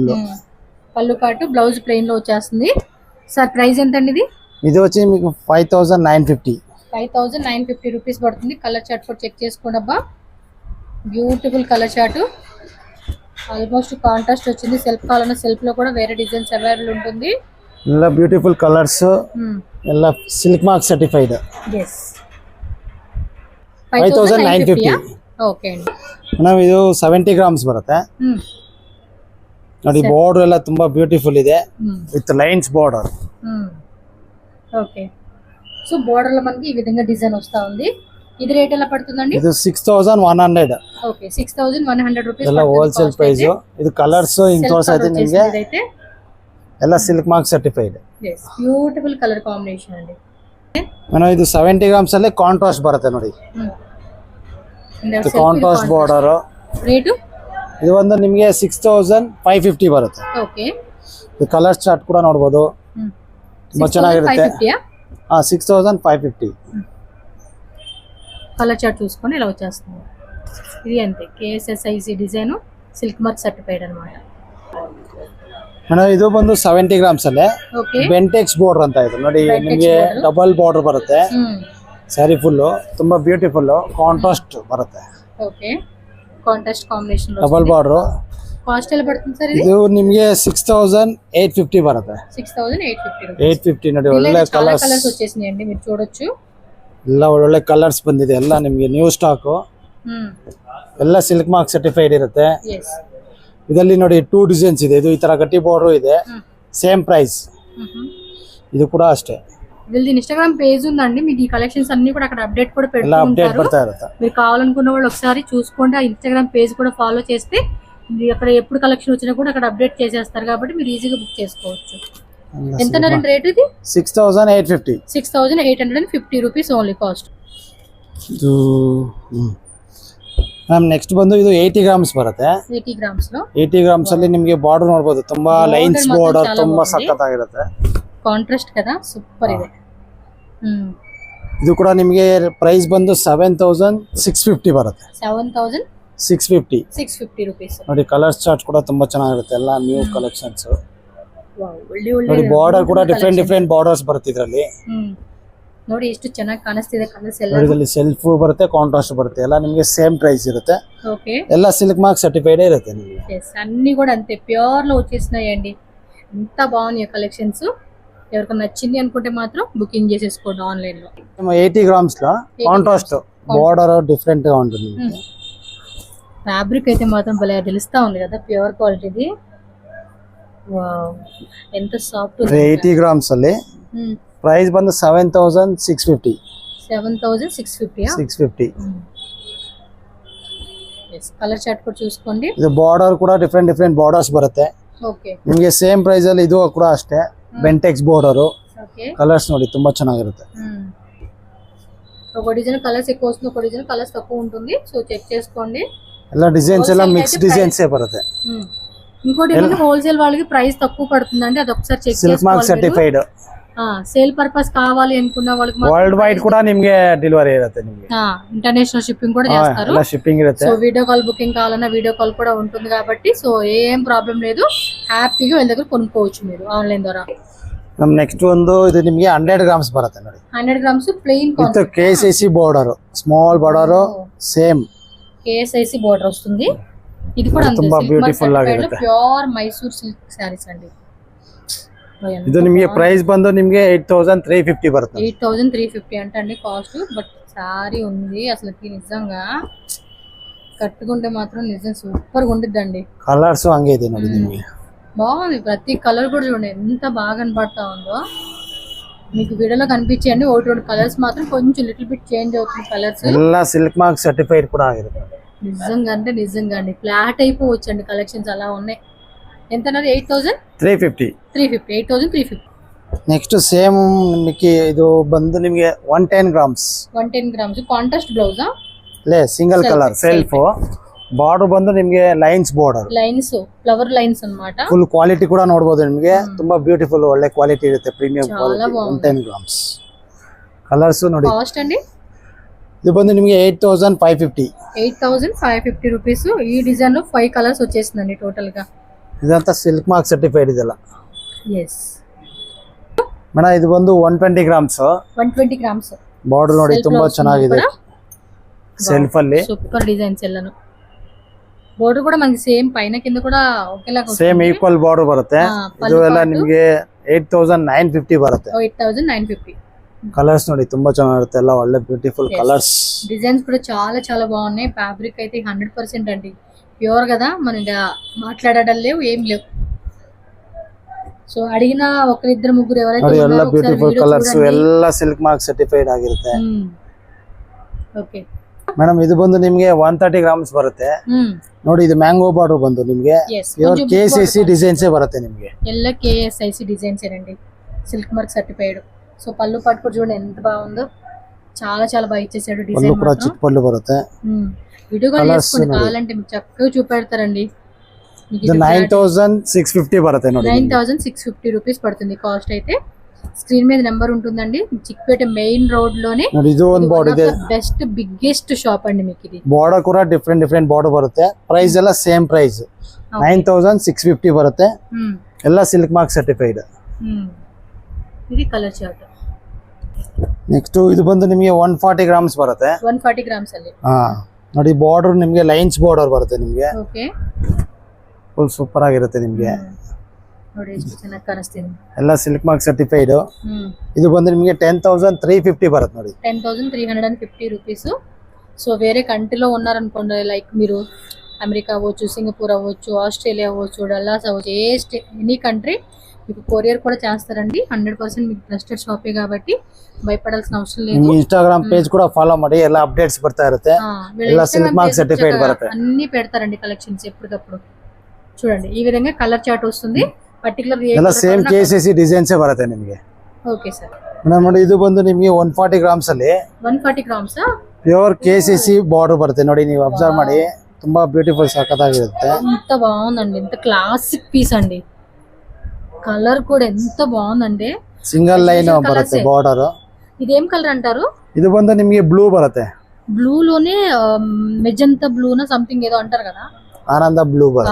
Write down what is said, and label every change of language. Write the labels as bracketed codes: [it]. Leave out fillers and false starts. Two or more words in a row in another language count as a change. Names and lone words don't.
[te] పళ్ళు పాటు [en] blouse plain [te] లో వచ్చేస్తుంది. [en] sir price [te] ఎంత అండి ఇది? ఇది వచ్చి మీకు 5,950. 5,950 రూపీస్ పడుతుంది. [en] color chart [te] కూడా చెక్ చేసుకోండి అబ్బా. [en] beautiful color chart, almost contrast వచ్చింది. [te] సెల్ఫ్ కావాలన్నా సెల్ఫ్ లో కూడా వేరే [en] designs available [te] ఉంటుంది. [en] ಎಲ್ಲ beautiful colours, ಎಲ್ಲ silk mark certified. ಎಸ್, 5,950. [te] ಓಕೆ ಅಂడి. [kn] ನಾವು ಇದು 70 ಗ್ರಾಮ್ಸ್ ಬರುತ್ತೆ. ನೋಡಿ ಬಾರ್ಡರ್ ಎಲ್ಲ ತುಂಬಾ ಬ್ಯೂಟಿಫುಲ್ ಇದೆ [en] with lines border. ok, so [te] బోర్డర్ లో మనకి ఈ విధంగా డిజైన్ వస్తా ఉంది. ఇది రేట్ ఎలా పడుతుందండి? ఇది 6100. ఓకే 6100 రూపీస్ [kn] ಎಲ್ಲ [en] wholesale price. [kn] ಇದು ಕಲರ್ಸ್ ಹಿಂಗ್ ತೋರಿಸೈತೆ ನಿಮಗೆ. [te] ಇದೈతే [en] ಎಲ್ಲ silk mark certified. yes beautiful colour combination ಅಂడి. [kn] ಮೇಡಂ ಇದು 70 ಗ್ರಾಮ್ಸ್ ಅಲ್ಲಿ ಕಾಂಟ್ರಾಸ್ಟ್ ಬರುತ್ತೆ ನೋಡಿ. ಇದು [en] contrast border. [kn] ರೇಟ್ ಇದು ಒಂದು ನಿಮಗೆ 6550 ಬರುತ್ತೆ. ಓಕೆ ಇದು [en] colour chart [kn] ಕೂಡ ನೋಡಬಹುದು. ತುಂಬಾ ಚೆನ್ನಾಗಿರುತ್ತೆ. 6550. [en] color chart [te] చూసుకొని ఇలా వచ్చేస్తుంది. ఇది అంతే [en] KSSIC design silk mark certified [te] అన్నమాట. [kn] ಮೇಡಂ ಇದು ಬಂದು 70 ಗ್ರಾಮ್ಸ್ ಅಲ್ಲೇ [te] ఓకే [kn] ಬೆಂಟೆಕ್ಸ್ ಬಾರ್ಡರ್ ಅಂತ ಇದೆ ನೋಡಿ. ನಿಮಗೆ [en] double border [kn] ಬರುತ್ತೆ. [en] saree full [kn] ತುಂಬಾ [en] beautiful contrast [kn] ಬರುತ್ತೆ. [en] ok contrast combination లో double border. [te] కాస్ట్ ఎలా పడుతుంది సార్ ఇది? [kn] ಇದು ನಿಮಗೆ 6850 ಬರುತ್ತೆ. 6850 850 ನೋಡಿ. ಒಳ್ಳೆ [te] కలర్స్ [kn] ಕಲರ್ಸ್ [te] వచ్చేసినాయండి, మీరు చూడొచ్చు. [kn] ಎಲ್ಲ ಒಳ್ಳೆ ಕಲರ್ಸ್ ಬಂದಿದೆ. ಎಲ್ಲ ನಿಮಗೆ [en] new stock. [kn] ಎಲ್ಲ [en] silk mark certified [kn] ಇರುತ್ತೆ. ಎಸ್ ಇದರಲ್ಲಿ ನೋಡಿ 2 ಡಿಸೈನ್ಸ್ ಇದೆ. ಇದು ಈ ತರ ಗಟ್ಟಿ ಬಾರ್ಡರ್ ಇದೆ. [en] same price. [kn] ಇದು ಕೂಡ ಅಷ್ಟೇ. [te] వీళ్ళది [en] Instagram page [te] ఉందండి. మీకు ఈ కలెక్షన్స్ అన్ని కూడా అక్కడ అప్డేట్ కూడా [kn] ಎಲ್ಲ ಅಪ್ಡೇಟ್ [te] పెడుతూ [kn] ಬರ್ತಾ ಇರುತ್ತೆ. [te] మీరు కావాలనుకున్న వాళ్ళు ఒకసారి చూసుకోండి. ఆ [en] Instagram page [te] కూడా ఫాలో చేస్తే మీరు అక్కడ ఎప్పుడు కలెక్షన్ వచ్చినా కూడా అక్కడ అప్డేట్ చేసేస్తారు కాబట్టి మీరు ఈజీగా బుక్ చేసుకోవచ్చు. ఎంత అన్నారండి రేట్ ఇది? 6850. 6850 [en] rupees only cost. [kn] ಇದು [en] ma'am next [kn] ಬಂದು ಇದು 80 ಗ್ರಾಮ್ಸ್ ಬರುತ್ತೆ. [te] 80 ಗ್ರಾಮ್ಸ್ లో [kn] 80 ಗ್ರಾಮ್ಸ್ ಅಲ್ಲಿ ನಿಮಗೆ ಬಾರ್ಡರ್ ನೋಡಬಹುದು. ತುಂಬಾ [en] lines border [kn] ತುಂಬಾ ಸಕ್ಕತ್ತಾಗಿರುತ್ತೆ. ಕಾಂಟ್ರಾಸ್ಟ್ కదా, ಸೂಪರ್ ಇದೆ. ಇದು ಕೂಡ ನಿಮಗೆ ಪ್ರೈಸ್ ಬಂದು 7650 ಬರುತ್ತೆ. 7650 ರೂಪೀಸ್ ನೋಡಿ. ಕಲರ್ಸ್ ಚಾರ್ಟ್ ಕೂಡ ತುಂಬಾ ಚೆನ್ನಾಗಿರುತ್ತೆ. ಎಲ್ಲ [en] new collections. [kn] ವಾವ್ ಒಳ್ಳೆ ನೋಡಿ ಒಳ್ಳೆ ಬಾರ್ಡರ್ ಕೂಡ [en] different borders [kn] ಬರುತ್ತೆ ಇದರಲ್ಲಿ. ನೋಡಿ ಎಷ್ಟು ಚೆನ್ನಾಗಿ ಕಾಣಿಸ್ತಿದೆ ಕಲರ್ಸ್ ಎಲ್ಲ. ನೋಡಿ ಇದರಲ್ಲಿ ಸೆಲ್ಫ್ ಬರುತ್ತೆ, ಕಾಂಟ್ರಾಸ್ಟ್ ಬರುತ್ತೆ. ಎಲ್ಲ ನಿಮಗೆ [en] same price [kn] ಇರುತ್ತೆ. [te] ఓకే [kn] ಎಲ್ಲ [en] silk mark certified [kn] ఇರುತ್ತೆ నిಮಗೆ. [te] ఎస్ అన్ని కూడా అంతే ప్యూర్ లో వచ్చేసినాయండి. ఎంత బాగున్నాయి కలెక్షన్స్. ఎవరికైనా నచ్చింది అనుకుంటే మాత్రం బుకింగ్ చేసేసుకోండి ఆన్లైన్ లో. 80 గ్రామ్స్ లో [en] contrast border different [te] గా ఉంటుంది. ఫ్యాబ్రిక్ అయితే మాత్రం భలే తెలుస్తా ఉంది కదా, ప్యూర్ క్వాలిటీది. వావ్ ఎంత సాఫ్ట్. [kn] 80 గ్రామ్స్ ಅಲ್ಲಿ ಪ್ರೈಸ್ ಬಂದು 7650. [te] 7650 ఎస్ కలర్ చార్ట్ కూడా చూసుకోండి. [kn] ಇದು ಬಾರ್ಡರ್ ಕೂಡ [en] different borders [kn] ಬರುತ್ತೆ. [te] ఓకే [kn] ನಿಮಗೆ [en] same price [kn] ಅಲ್ಲಿ ಇದು ಕೂಡ ಅಷ್ಟೇ. ಬೆಂಟೆಕ್ಸ್ ಬಾರ್ಡರ್. [te] ఓకే [kn] ಕಲರ್ಸ್ ನೋಡಿ ತುಂಬಾ ಚೆನ್ನಾಗಿರುತ್ತೆ. [te] ఒక [en] design colors [te] ఎక్కువ వస్తుంది, ఒక [en] design colors [te] తక్కువ ఉంటుంది. సో చెక్ చేసుకోండి. [kn] ಎಲ್ಲ ಡಿಸೈನ್ಸ್ ಎಲ್ಲ [en] mix designs [kn] ಬರುತ್ತೆ. [te] ఇంకోటి ఏంటంటే హోల్సేల్ వాళ్ళకి ప్రైస్ తక్కువ పడుతుందండి, అది ఒకసారి చెక్ [en] silk mark [te] చేసుకోవాలి. [en] ಸರ್ಟಿಫೈಡ್. sale purpose [te] కావాలి అనుకున్న వాళ్ళకి [en] world wide [kn] ಕೂಡ ನಿಮಗೆ ಡೆಲಿವರಿ ಇರುತ್ತೆ. ನಿಮಗೆ [en] international shipping [te] కూడా చేస్తారు. [kn] ಎಲ್ಲ ಶಿಪ್ಪಿಂಗ್ ಇರುತ್ತೆ. [te] సో [en] video call booking [te] కావాలన్నా [en] video call [te] కూడా ఉంటుంది కాబట్టి సో ఏం ప్రాబ్లం లేదు. హ్యాపీగా వీళ్ళ దగ్గర కొనుక్కోవచ్చు మీరు ఆన్లైన్ ద్వారా. [kn] ನಮ್ ನೆಕ್ಸ್ಟ್ ಒಂದು ಇದು ನಿಮಗೆ 100 ಗ್ರಾಮ್ಸ್ ಬರುತ್ತೆ ನೋಡಿ. [en] 100 grams plain with KCC border, small border same [te] KSIC బార్డర్ వస్తుంది. ఇది కూడా అంతే [kn] ತುಂಬಾ ಬ್ಯೂಟಿಫುಲ್ ಆಗಿರುತ್ತೆ. [en] pure Mysore silk sarees అండి. [kn] ಇದು ನಿಮಗೆ ಪ್ರೈಸ್ ಬಂದು ನಿಮಗೆ 8350 ಬರುತ್ತೆ. [te] 8350 అంటే అండి కాస్ట్. బట్ సారీ ఉంది అసలుకి నిజంగా కట్టుకుంటే మాత్రం నిజం సూపర్ గా ఉండిద్దండి. [kn] కలర్స్ ಹಂಗೆ ಇದೆ ನೋಡಿ ನಿಮಗೆ. [te] బాగుంది. ప్రతి కలర్ కూడా చూడండి ఎంత బాగా కనబడతా ఉందో. మీకు వీడియోలో కనిపించండి. ఒకటి రెండు కలర్స్ మాత్రం కొంచెం [en] little bit change [te] అవుతుంది కలర్స్. [kn] ಎಲ್ಲ [en] silk mark certified [kn] కూడా ಆಗಿರುತ್ತೆ. [te] నిజంగా అంటే నిజంగా అండి ఫ్లాట్ అయిపోవచ్చండి కలెక్షన్స్ అలా ఉన్నాయి. ఎంత అన్నారు? 8350. 8350. [kn] ನೆಕ್ಸ್ಟ್ ಸೇಮ್ ನಿಮಗೆ ಇದು ಬಂದು ನಿಮಗೆ 110 ಗ್ರಾಮ್ಸ್. [en] 110 grams contrast blouse [kn] ಲೇ [en] single colour self. [kn] ಬಾರ್ಡರ್ ಬಂದು ನಿಮಗೆ [en] lines border, lines flower lines [te] అన్నమాట. [en] full quality [kn] ಕೂಡ ನೋಡಬಹುದು ನಿಮಗೆ. ತುಂಬಾ ಬ್ಯೂಟಿಫುಲ್ ಒಳ್ಳೆ ಕ್ವಾಲಿಟಿ ಇರುತ್ತೆ, ಪ್ರೀಮಿಯಂ [te] చాలా [kn] ಕ್ವಾಲಿಟಿ. [te] బాగుంది. [kn] 110 ಗ್ರಾಮ್ಸ್. ಕಲರ್ಸ್ ನೋಡಿ. [te] కాస్ట్ అండి [kn] ಇದು ಬಂದು ನಿಮಗೆ 8550. [te] 8550 రూపీస్. ఈ డిజైన్ లో 5 కలర్స్ వచ్చేసిందండి టోటల్ గా. [kn] ಇದಂತ [en] silk mark certified [kn] ಇದೆಲ್ಲ. [te] ఎస్ [kn] ಮೇಡಮ್ ಇದು ಬಂದು 120 ಗ್ರಾಮ್ಸ್. [te] 120 గ్రామ్స్. [kn] ಬಾರ್ಡರ್ ನೋಡಿ ತುಂಬಾ ಚೆನ್ನಾಗಿದೆ. ಸೆಲ್ಫ್ ಅಲ್ಲಿ [en] super designs [te] ಎಲ್ಲಾನು. బోర్డర్ కూడా మనకి సేమ్ పైన కింద కూడా ఒకేలాగా [en] same equal border [kn] ಬರುತ್ತೆ. ಇದು ಎಲ್ಲ ನಿಮಗೆ 8950 ಬರುತ್ತೆ. 8950. ಕಲರ್ಸ್ ನೋಡಿ ತುಂಬಾ ಚೆನ್ನಾಗಿರುತ್ತೆ. ಎಲ್ಲ ಒಳ್ಳೆ [en] beautiful colours. [te] డిజైన్స్ కూడా చాలా చాలా బాగున్నాయి. ఫ్యాబ్రిక్ అయితే 100% అండి ప్యూర్ కదా. మన మాట్లాడడం లేవు, ఏం లేవు. సో అడిగిన ఒకరిద్దరు ముగ్గురు ఎవరైతే [kn] ಎಲ್ಲ [en] beautiful colours [kn] ಎಲ್ಲ [en] silk mark certified [kn] ಆಗಿರುತ್ತೆ. ಓಕೆ ಮೇಡಮ್ ಇದು ಬಂದು ನಿಮ್ಗೆ 130 ಗ್ರಾಮ್ಸ್ ಬರುತ್ತೆ ನೋಡಿ. ಇದು [en] mango border [kn] ಬಂದು ನಿಮ್ಗೆ [en] pure KCC designs [kn] ಬರುತ್ತೆ ನಿಮ್ಗೆ. [te] ಎಲ್ಲ KSIC డిజైన్స్ ఏనండి, [en] silk mark certified. [te] సో పళ్ళు పాటు కూడా చూడండి ఎంత బాగుందో, చాలా చాలా బాగా ఇచ్చేసాడు పళ్ళు డిజైన్. కూడా చిట్ పళ్ళు బರುತ್ತೆ. వీడియో కాల్ చేసుకోండి కావాలంటే మీకు చక్కగా చూపెడతారండి. [kn] ಇದು 9650 ಬರುತ್ತೆ ನೋಡಿ. [te] 9650 రూపీస్ పడుతుంది కాస్ట్ అయితే. స్క్రీన్ మీద నెంబర్ ఉంటుందండి. చిక్పేట [en] main road [te] లోనే [kn] ఇది ಒಂದು ಬಾರ್ಡರ್ ಇದೆ. [en] best biggest shop [te] అండి మీకు ఇది. [kn] ಬಾರ್ಡರ್ ಕೂಡ [en] different border [kn] ಬರುತ್ತೆ. ಪ್ರೈಸ್ ಎಲ್ಲ [en] same price [kn] 9650 ಬರುತ್ತೆ. [en] ಎಲ್ಲ silk mark certified. [te] ఇది [en] color chart. [kn] ನೆಕ್ಸ್ಟ್ ಇದು ಬಂದು ನಿಮಗೆ 140 ಗ್ರಾಮ್ಸ್ ಬರುತ್ತೆ. 140 ಗ್ರಾಮ್ಸ್ ಅಲ್ಲಿ ನೋಡಿ ಬಾರ್ಡರ್ ನಿಮಗೆ [en] lines border [kn] ಬರುತ್ತೆ ನಿಮಗೆ. ಓಕೆ, ಫುಲ್ ಸೂಪರ್ ಆಗಿರುತ್ತೆ ನಿಮಗೆ. ನೋಡಿ ಎಷ್ಟು ಚೆನ್ನಾಗಿ ಕಾಣಿಸ್ತಿದೆ. ಎಲ್ಲ [en] silk mark certified. [kn] ಇದು ಬಂದು ನಿಮಗೆ 10350 ಬರುತ್ತೆ ನೋಡಿ. [te] 10350 రూపీస్. సో వేరే కంట్రీలో ఉన్నారనుకోండి, లైక్ మీరు అమెరికా అవ్వచ్చు, సింగపూర్ అవ్వచ్చు, ఆస్ట్రేలియా అవ్వచ్చు, డల్లాస్ అవ్వచ్చు, [en] any country [te] మీకు కొరియర్ కూడా చేస్తారండి. 100% మీకు [en] trusted shop [te] కాబట్టి భయపడాల్సిన అవసరం లేదు. [en] Instagram page [te] కూడా ఫాలో [kn] ಮಾಡಿ ಎಲ್ಲ [te] అప్డేట్స్ [kn] ಬರ್ತಾ ಇರುತ್ತೆ. ಎಲ್ಲ [en] silk mark certified [te] బರುತ್ತೆ. అన్ని పెడతారండి కలెక్షన్స్ ఎప్పటికప్పుడు. చూడండి ఈ విధంగా [en] color chart [te] వస్తుంది. పర్టిక్యులర్ [kn] ಎಲ್ಲ [en] same KCC designs [kn] ಬರುತ್ತೆ ನಿಮಗೆ. [te] ఓకే సార్. [kn] ಮೇಡಮ್ ನೋಡಿ ಇದು ಬಂದು ನಿಮಗೆ 140 ಗ್ರಾಮ್ಸ್ ಅಲ್ಲಿ 140 ಗ್ರಾಮ್ಸ್ [en] pure KCC border [kn] ಬರುತ್ತೆ ನೋಡಿ. ನೀವು ಅಬ್ಸರ್ವ್ ಮಾಡಿ, ತುಂಬಾ ಬ್ಯೂಟಿಫುಲ್ ಸಖತ್ತಾಗಿರುತ್ತೆ. [te] ఎంత బాగుందండి, ఎంత [en] classic piece [te] అండి. కలర్ కూడా ఎంత బాగుందండి. [en] single line [te] బರುತ್ತೆ బార్డర్. ఇదేం కలర్ అంటారు? [kn] ಇದು ಬಂದು ನಿಮಗೆ ಬ್ಲೂ ಬರುತ್ತೆ. [te] బ్లూ లోనే [en] magenta blue [te] నా సంథింగ్ ఏదో అంటారు కదా, [kn] ಆನಂದ ಬ್ಲೂ ಬರುತ್ತೆ.